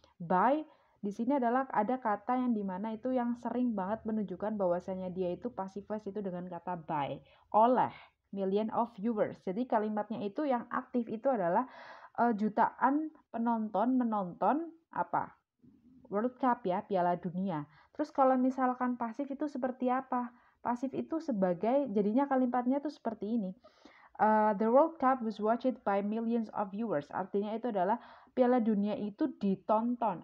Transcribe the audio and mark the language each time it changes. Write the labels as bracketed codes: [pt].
[id] By di sini adalah ada kata yang dimana itu yang sering banget menunjukkan bahwasanya dia itu passive voice itu dengan kata by, oleh million of viewers. Jadi kalimatnya itu yang aktif itu adalah jutaan penonton menonton apa? World Cup ya, Piala Dunia. Terus kalau misalkan pasif itu seperti apa? Pasif itu sebagai, jadinya kalimatnya itu seperti ini. [en] The World Cup was watched by millions of viewers. [id] Artinya itu adalah Piala Dunia itu ditonton.